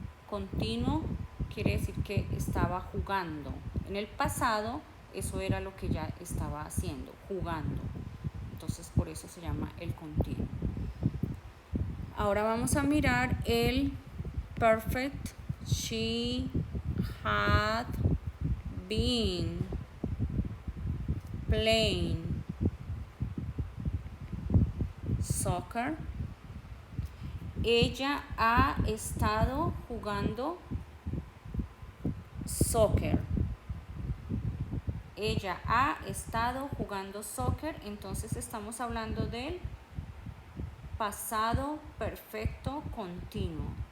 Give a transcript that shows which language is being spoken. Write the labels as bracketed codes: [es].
[es] Continuo quiere decir que estaba jugando. En el pasado, eso era lo que ya estaba haciendo, jugando. Entonces, por eso se llama el continuo. Ahora vamos a mirar el perfect. [en] She had been playing soccer. [es] Ella ha estado jugando soccer. Ella ha estado jugando soccer. Entonces estamos hablando del pasado perfecto continuo.